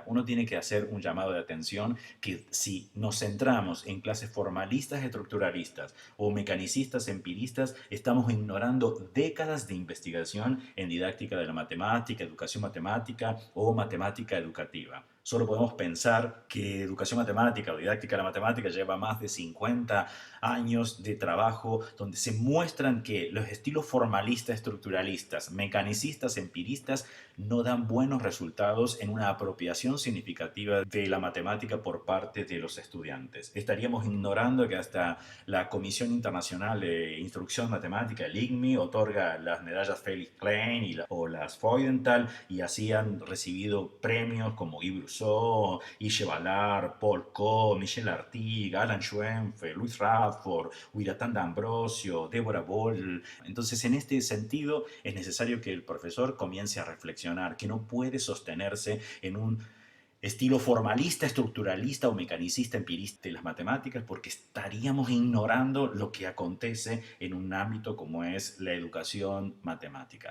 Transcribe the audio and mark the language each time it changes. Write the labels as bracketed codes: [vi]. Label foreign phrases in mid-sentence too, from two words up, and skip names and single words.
[es] Uno tiene que hacer un llamado de atención que si nos centramos en clases formalistas, estructuralistas o mecanicistas, empiristas, estamos ignorando décadas de investigación en didáctica de la matemática, educación matemática o matemática educativa. Solo podemos pensar que educación matemática o didáctica de la matemática lleva más de 50 años de trabajo donde se muestran que los estilos formalistas, estructuralistas, mecanicistas, empiristas no dan buenos resultados en una apropiación significativa de la matemática por parte de los estudiantes. Estaríamos ignorando que hasta la Comisión Internacional de Instrucción Matemática, el IGMI, otorga las medallas Felix Klein o las Freudenthal y así han recibido premios como Yves Rousseau, Ishe Ballard, Paul Coe, Michel Artigue, Alan Schoenfeld, Louis Radford, Wiratán D'Ambrosio, Deborah Boll. Entonces, en este sentido, es necesario que el profesor comience a reflexionar, que no puede sostenerse en un estilo formalista, estructuralista o mecanicista empirista de las matemáticas, porque estaríamos ignorando lo que acontece en un ámbito como es la educación matemática.